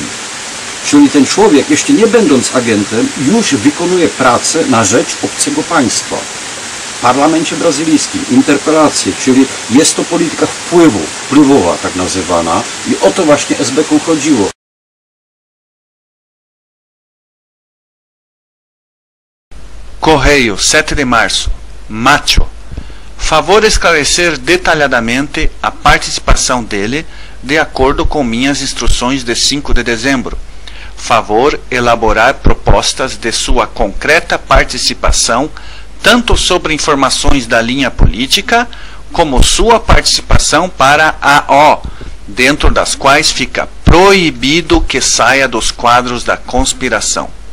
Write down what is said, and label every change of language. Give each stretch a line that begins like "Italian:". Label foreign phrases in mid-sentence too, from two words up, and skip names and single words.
Polish: Czyli ten człowiek, jeszcze nie będąc agentem, już wykonuje pracę na rzecz obcego państwa. W parlamencie brazylijskim, interpelacje, czyli jest to polityka wpływowa, tak nazywana, i o to właśnie SB-ką chodziło.
Portuguese: Correio, 7 de março. Macho. Favor esclarecer detalhadamente a participação dele de acordo com minhas instruções de 5 de dezembro. Favor elaborar propostas de sua concreta participação, tanto sobre informações da linha política, como sua participação para a O, dentro das quais fica proibido que saia dos quadros da conspiração.